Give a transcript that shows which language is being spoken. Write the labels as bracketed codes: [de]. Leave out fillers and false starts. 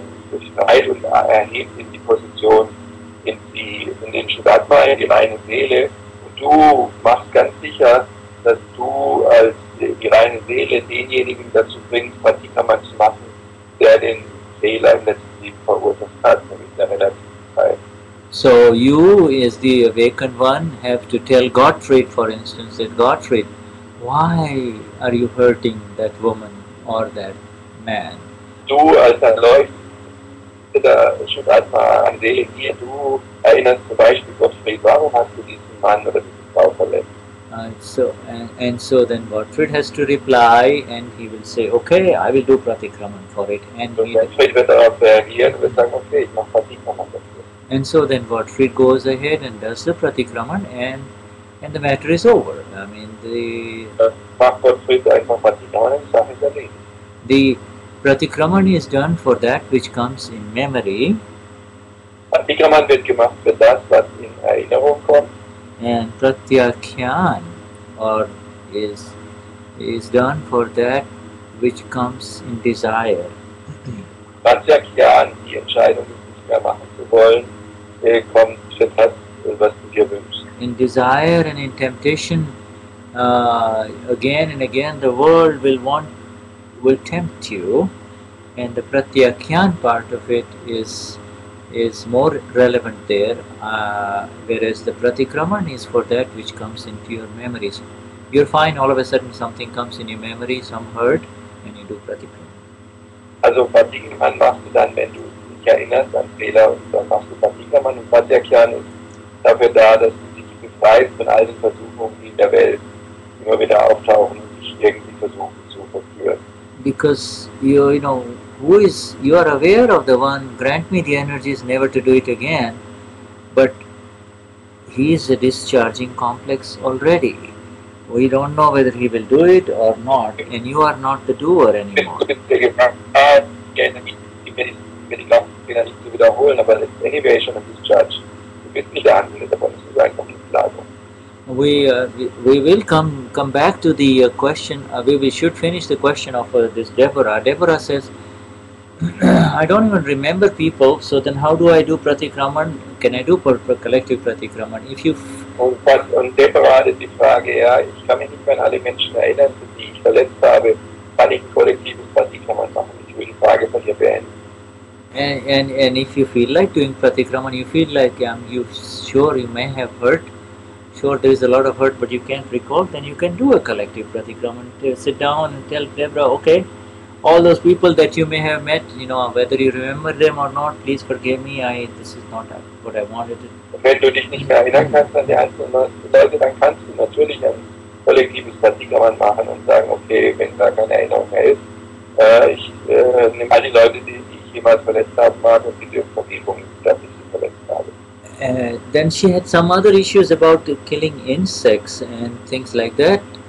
[de] befreit und erhebt in die Position, in den Shuddhatma, in die reine Seele, und du machst ganz sicher, dass du als die reine Seele denjenigen dazu bringst, Pratikraman zu machen, der den Fehler im letzten Leben verursacht hat, nämlich der Relativität. [en] So you, as the awakened one, have to tell Gottfried, for instance, that Gottfried, why are you hurting that woman or that man? [de] Du als erleuchteter Shuddhatma an Seele hier, du erinnerst zum Beispiel Gottfried, warum hast du diesen Mann oder diese Frau verletzt? [en] So then Gottfried has to reply, and he will say, okay, I will do pratikraman for it. And [de] Gottfried wird darauf reagieren und wird sagen, okay, ich mache Pratikraman dafür. [en] And so then Gottfried goes ahead and does the pratikraman, and the matter is over. I mean, [de] Macht Gottfried einfach Pratikraman und die Sache ist erledigt. [en] the pratikraman is done for that which comes in memory, [de] Pratikraman wird gemacht für das, was in Erinnerung kommt. [en] And Pratyakhyan or is done for that which comes in desire. [de] Satsang, die Entscheidung, es nicht mehr machen zu wollen, kommt für das, was du dir wünschst. [en] In desire and in temptation, again and again the world will tempt you, and the Pratyakhyan part of it is more relevant there, whereas the Pratikraman is for that which comes into your memories. You're fine, all of a sudden something comes in your memory, some hurt, and you do Pratikraman. [de] Also Pratikraman machst du dann, wenn du dich erinnerst an Fehler, und dann machst du Pratikraman, und Pratyakhyan ist dafür da, dass du dich befreist von all den Versuchungen, die in der Welt immer wieder auftauchen und dich irgendwie versuchen zu verführen. [en] Because you know you are aware of the one, grant me the energies never to do it again, but he is a discharging complex already. We don't know whether he will do it or not, and you are not the doer anymore. [de] Du bist der Gefahr, die Fehler nicht zu wiederholen, aber es ist anyway schon ein Discharge. Du bist nicht der Handelnde davon, es ist einfach eine Entladung. [en] We will come back to the question. We should finish the question of this Deborah. Deborah says, I don't even remember people, so then how do I do Pratikraman? Can I do collective Pratikraman? If you [de] Und Deborah hatte die Frage, ja, ich kann mich nicht mehr an alle Menschen erinnern, die ich verletzt habe, kann ich ein kollektives Pratikraman machen? Ich will die Frage von dir beenden. [en] And if you feel like doing Pratikraman, you feel like you sure you may have hurt, sure there is a lot of hurt, but you can't recall, then you can do a collective Pratikraman. Sit down and tell Deborah, okay, all those people that you may have met, whether you remember them or not, please forgive me, this is not what I wanted to do. [de] Wenn du dich nicht mehr erinnern kannst an die einzelnen Leute, dann kannst du natürlich ein kollektives Pratikraman machen und sagen, okay, wenn da keine Erinnerung mehr ist, ich nehme all die Leute, die ich jemals verletzt habe, mag und bitte um Vergebung, dass ich sie verletzt habe. [en] Then she had some other issues about killing insects and things like that.